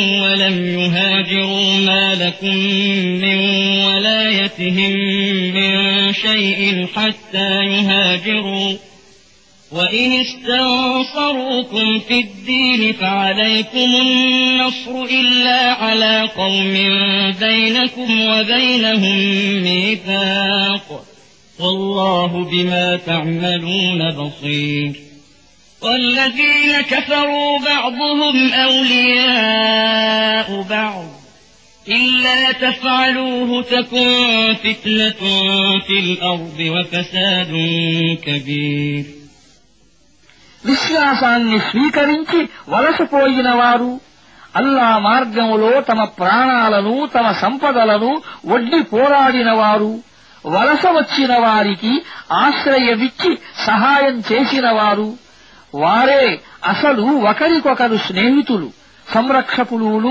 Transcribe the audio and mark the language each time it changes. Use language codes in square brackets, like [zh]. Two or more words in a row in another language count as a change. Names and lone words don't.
[ar] ولم يهاجروا ما لكم من ولايتهم من شيء حتى يهاجروا وإن استنصروكم في الدين فعليكم النصر إلا على قوم بينكم وبينهم ميثاق والله بما تعملون بصير. والذين كفروا بعضهم أولياء بعض إلا تفعلوه تكن فتنة في الأرض وفساد كبير. [te] విశ్వాసాన్ని స్వీకరించి వలసపోయిన వారు, అల్లా మార్గంలో తమ ప్రాణాలను, తమ సంపదలను ఒడ్డి పోరాడిన వారు, వలస వచ్చిన వారికి ఆశ్రయమిచ్చి సహాయం చేసిన వారు, వారే అసలు ఒకరికొకరు స్నేహితులు సంరక్షకులును.